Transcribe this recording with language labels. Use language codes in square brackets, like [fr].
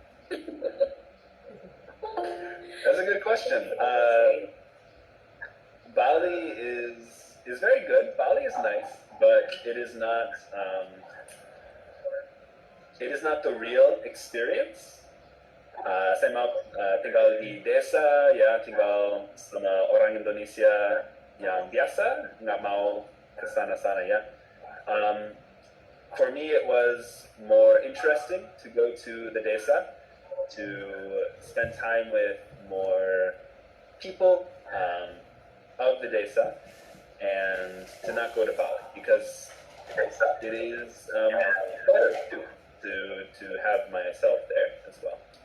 [en] That's a good question. Bali is very good. Bali is nice, but it is not the real experience. [id] Saya mau tinggal di desa, ya tinggal sama orang Indonesia yang biasa, nggak mau ke sana-sana ya. [en] For me, it was more interesting to go to the desa, to spend time with more people of the desa, and to not go to Bali because it is better to have myself there as well.